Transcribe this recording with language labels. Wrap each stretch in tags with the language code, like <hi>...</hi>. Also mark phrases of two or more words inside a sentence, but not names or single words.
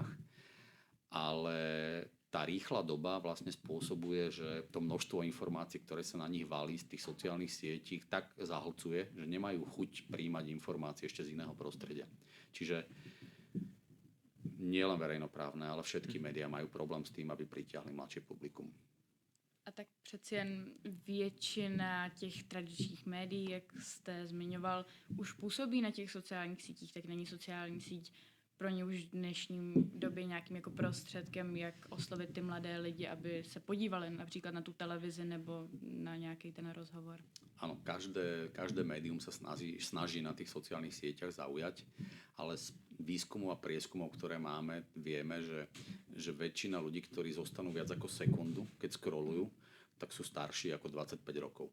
<sk>Ale tá rýchla doba vlastne spôsobuje, že to množstvo informácií, ktoré sa na nich valí z tých sociálnych sietí, tak zahlcuje, že nemajú chuť príjmať informácie ešte z iného prostredia. Čiže nie len verejnoprávne, ale všetky médiá majú problém s tým, aby pritiahli mladšie publikum.</sk> <cs>A tak přeci jen většina těch tradičních médií, jak jste zmiňoval, už působí na těch sociálních sítích, tak není sociální síť pro ně už v dnešní době nějakým jako prostředkem, jak oslovit ty mladé lidi, aby se podívali například na tu televizi nebo na nějaký ten rozhovor.</cs> <sk>Áno, každé médium sa snaží na tých sociálnych sieťach zaujať, ale z výskumov a prieskumov, ktoré máme, vieme, že väčšina ľudí, ktorí zostanú viac ako sekundu, keď scrollujú, tak sú starší ako 25 rokov.</sk>